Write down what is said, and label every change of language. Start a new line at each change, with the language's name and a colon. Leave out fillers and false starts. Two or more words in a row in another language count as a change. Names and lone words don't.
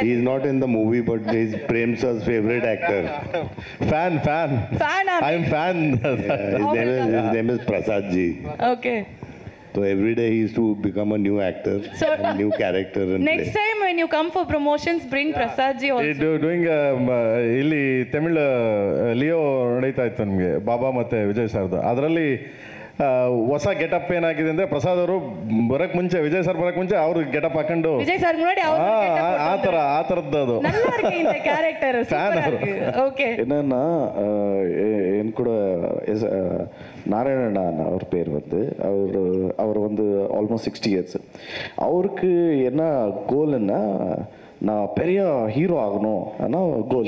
English: He's not in the movie, but he's Prem sir's favorite actor. Fan. I'm fan. His name is Prasad ji. Okay. So every day he used to become a new actor, a new character. And Next play. time when you come for promotions, bring Prasad ji also.
Kannada: ಡೂಯಿಂಗ್ ಇಲ್ಲಿ ತಮಿಳ್ ಲಿಯೋ ನಡೀತಾ ಇತ್ತು ನಮಗೆ ಬಾಬಾ ಮತ್ತು ವಿಜಯ್ ಸರ್ದು. ಅದರಲ್ಲಿ ಹೊಸ ಗೆಟಪ್ ಏನಾಗಿದೆ ಅಂದರೆ ಪ್ರಸಾದ್ ಅವರು ಬರೋಕ್ಕೆ ಮುಂಚೆ ವಿಜಯ್ ಸರ್ ಬರೋಕ್ಕೆ ಮುಂಚೆ ಅವ್ರು ಗೆಟಪ್ ಹಾಕೊಂಡು
Tamil: விஜய் சார் முன்னாடி
Kannada: ಆ ಥರದ್ದು ಅದು
Tamil: நல்லா இருக்கு இந்த கேரக்டர் சூப்பரா இருக்கு ஓகே என்னன்னா என் கூட நாராயணன் அவர் பேர் வந்து அவர் வந்து
English: almost 60 years.
Tamil: அவருக்கு என்ன கோல்னா நான் பெரிய ஹீரோ ஆகணும் ஆனால் கோல்.